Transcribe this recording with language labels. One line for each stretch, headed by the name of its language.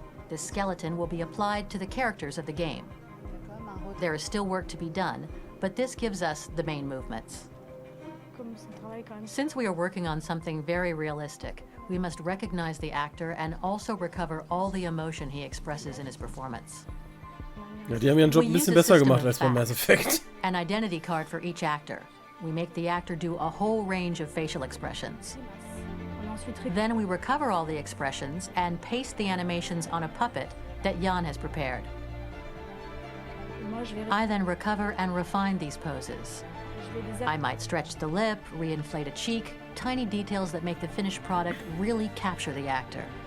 English: This skeleton will be applied to the characters of the game. There is still work to be done, but this gives us the main movements. Since we are working on something very realistic, we must recognize the actor and also recover all the emotion he expresses in his performance.
German: Ja, die haben ihren Job ein bisschen besser gemacht als bei Mass Effect.
English: An identity card for each actor. We make the actor do a whole range of facial expressions. Then we recover all the expressions and paste the animations on a puppet that Jan has prepared. I then recover and refine these poses. I might stretch the lip, reinflate a cheek, tiny details that make the finished product really capture the actor.